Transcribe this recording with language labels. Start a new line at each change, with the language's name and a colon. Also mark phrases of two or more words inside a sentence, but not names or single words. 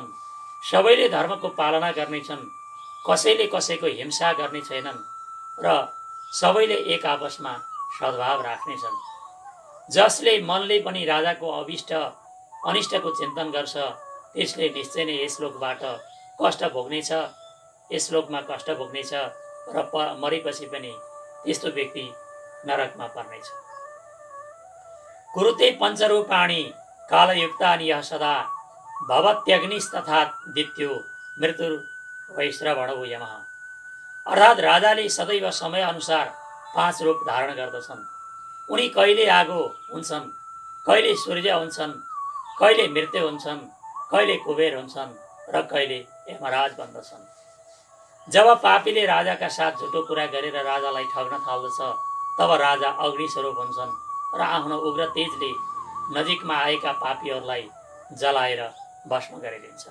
Nepali: सबैले धर्मको पालना गर्नेछन्। कसैले कसैको हिंसा गर्ने छैनन् र सबैले एक आपसमा सद्भाव राख्नेछन्। जसले मनले पनि राजाको अनिष्टको चिन्तन गर्छ त्यसले निश्चय नै यस लोकबाट कष्ट भोग्नेछ, यस लोकमा कष्ट भोग्नेछ र मरेपछि पनि त्यस्तो व्यक्ति नरकमा पर्नेछ।
Sanskrit: कुरुते पञ्चरूपाणि कालयुक्तानि यः सदा भवत्यग्निस्तथा दित्यो मृत्यु वैश्रवणो यमः।
Nepali: अर्थात् राजाले सदैव समय अनुसार 5 रूप धारण गर्दछन्। उनी कहिले आगो हुन्छन्, कहिले सूर्य हुन्छन्, कहिले मृत्यु हुन्छन्, कहिले कुबेर हुन्छन् र कहिले यमराज बन्दछन्। जब पापीले राजाका साथ झुटो कुरा गरेर राजालाई ठग्न थाल्दछ तब राजा अग्नि स्वरूप हुन्छन् र आफ्नो उग्र तेजले नजिकमा आएका पापीहरूलाई जलाएर भस्म गरिदिन्छन्।